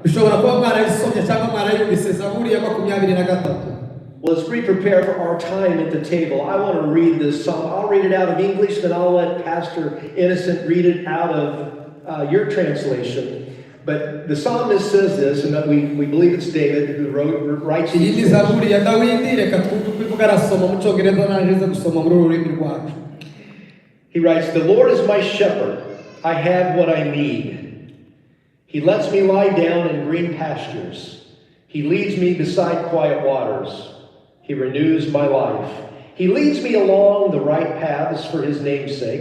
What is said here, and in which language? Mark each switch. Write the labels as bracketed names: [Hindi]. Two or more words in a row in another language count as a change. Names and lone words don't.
[English] Well, as we prepare for our time at the table, I want to read this psalm. I'll read it out of English, then I'll let Pastor Innocent read it out of your translation. But the psalmist says this, and we believe it's David who writes [Kinyarwanda] iyi ni [English] these words. [Kinyarwanda] zaburi ya Dawidi. Reka twumve arasoma mu cyongereza nanjye gusoma muri ururimi rwacu. [English] He writes, "The Lord is my shepherd. I have what I need. He lets me lie down in green pastures. He leads me beside quiet waters. He renews my life. He leads me along the right paths for his name's sake.